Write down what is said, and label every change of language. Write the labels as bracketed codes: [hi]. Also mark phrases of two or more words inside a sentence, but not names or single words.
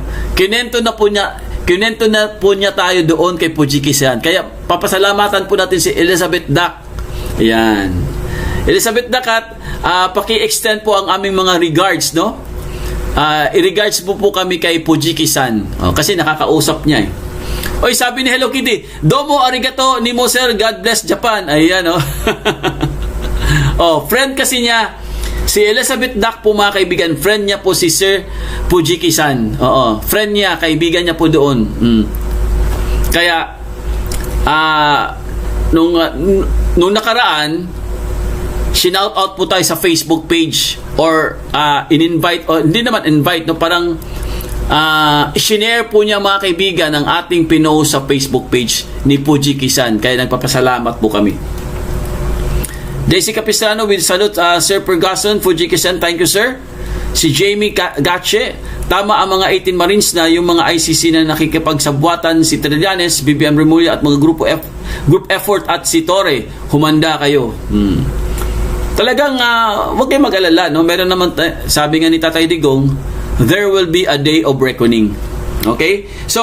[tl] Kinento na po niya tayo doon kay Pujikisan. Kaya papasalamatan po natin si Elizabeth Duck. Ayan. Elizabeth Duck, at paki-extend po ang aming mga regards, no? I-regards po kami kay Pujikisan. Kasi nakakausap niya, Oy, sabi ni Hello Kitty, [ja] どうも ありがとう ni mo sir, [en] God bless Japan. [tl] Ayan, friend kasi niya, si Elizabeth Duck po mga kaibigan, friend niya po si Sir Pujikisan. Friend niya, kaibigan niya po doon. Kaya, nung nakaraan, shinout out po tayo sa Facebook page or in-invite, or hindi naman invite, no, parang i-share po niya mga kaibigan ang ating pinost sa Facebook page ni Pujikisan. Kaya nagpapasalamat po kami. [en] Daisy Capistrano with salute, Sir Ferguson, Pujikisan, thank you sir. [tl] Si Jamie Gache, tama ang mga 18 Marines na yung mga ICC na nakikipagsabwatan, si Trillanes, BBM Remulla at mga group effort at si Torre, humanda kayo. Talagang wag kayong mag-alala, no? Meron naman, sabi nga ni Tatay Digong, [en] there will be a day of reckoning. Okay? So